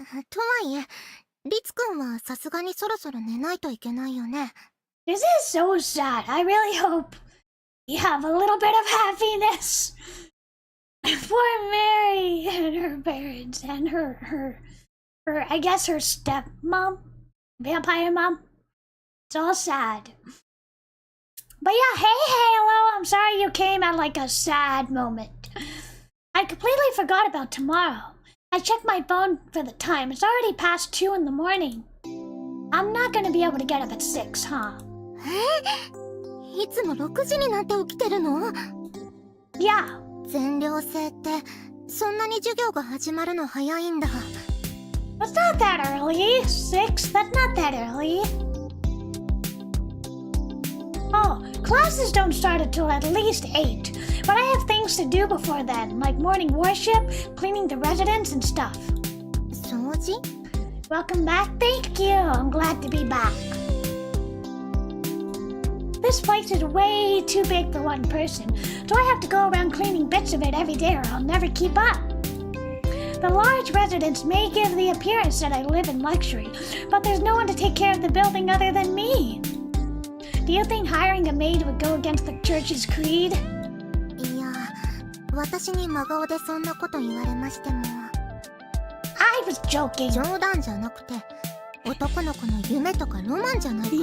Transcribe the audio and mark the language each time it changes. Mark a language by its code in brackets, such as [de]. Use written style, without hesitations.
[ja] とはいえ、リツくんはさすがにそろそろ寝ないといけないよね。 [en] This is so sad. I really hope you have a little bit of happiness. Poor Mary and her parents and her, I guess her stepmom, vampire mom. It's all sad. But yeah, hey, hello. I'm sorry you came at like a sad moment. I completely forgot about tomorrow. I checked my phone for the time. It's already past 2 in the morning. I'm not gonna be able to get up at 6, huh? [ja] いつも6時になんて起きてるの？ [en] Yeah. [ja] 全寮制ってそんなに授業が始まるの早いんだ。 [en] It's not that early. 6? That's not that early. Oh, classes don't start until at least 8. But I have things to do before then, like morning worship, cleaning the residence and stuff. [ja] 掃除？ [en] Welcome back. Thank you. I'm glad to be back. This place is way too big for one person, so I have to go around cleaning bits of it every day or I'll never keep up. The large residence may give the appearance that I live in luxury, but there's no one to take care of the building other than me. Do you think hiring a maid would go against the church's creed? [ja] いや、私に真顔でそんなこと言われましても。 [en] I was joking. [ja] 冗談じゃなくて、男の子の夢とかロマンじゃないかな。